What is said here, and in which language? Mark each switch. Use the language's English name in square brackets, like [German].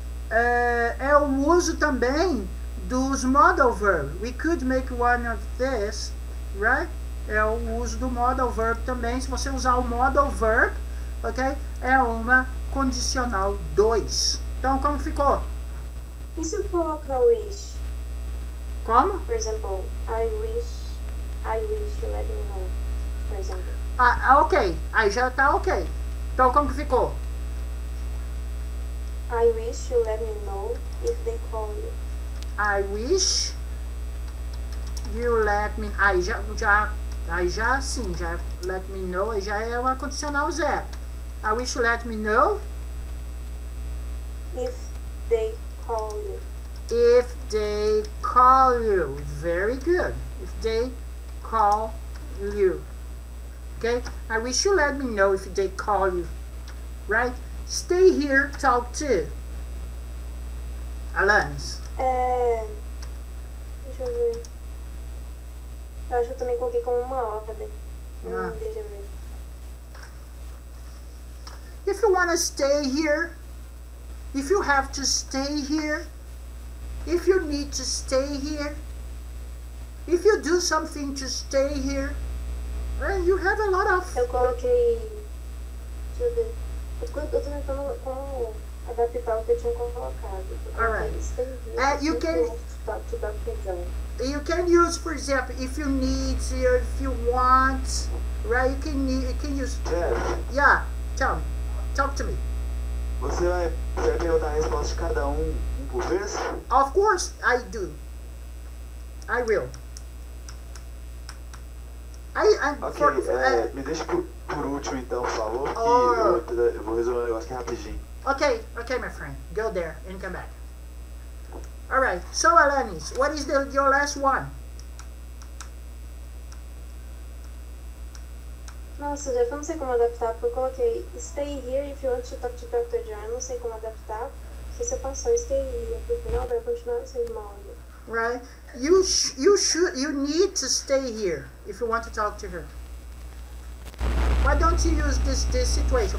[Portuguese] É o uso também dos modal verb. [English] We could make one of this, right? [Portuguese] É o uso do modal verb também. Se você usar o modal verb, ok? É uma condicional 2. Então, como ficou? E se eu colocar wish? Como? [English] Por exemplo, I wish you let me know. [Portuguese] Por exemplo. Ok. Aí já tá ok. Então, como que ficou? [English] I wish you let me know if they call you. I wish you let me... [Portuguese] Aí já sim, já [English] let me know, [Portuguese] aí já é uma condicional 0. [English] I wish you let me know If they call you. if they call you. Very good. If they call you. Okay? I wish you let me know if they call you. Right? Stay here, talk to. Alanis. [Portuguese] Deixa eu ver. Eu acho que eu também coloquei como uma ordem. Ah. Deixa eu ver. [English] If you want to stay here, if you have to stay here, if you need to stay here, if you do something to stay here, you have a lot of... [Portuguese] Eu coloquei. Deixa eu ver. Eu tô tentando como adaptar o que eu tinha colocado. [English] Alright. You can... Talk to Dr. John. You can use, for example, if you need, if you want, right? You can use... Jeff, Yeah, tell me. Talk to me. [Portuguese] você vai perguntar a resposta de cada um por vez? [English] Of course, I do. I will. [Portuguese] Ok, me deixa por último então, por favor, que eu vou resolver um negócio aqui rapidinho. [English] Okay, my friend. Go there and come back. Alright, so Alanis, what is your last one? [Portuguese] Nossa, Jeff, eu não sei como adaptar, porque eu coloquei [English] stay here if you want to talk to Dr. John. [Portuguese] Eu não sei como adaptar, porque se eu passar [English] stay here [Portuguese] pro final, vai continuar sendo uma ordem. [English] Right? You need to stay here if you want to talk to her. Why don't you use this situation?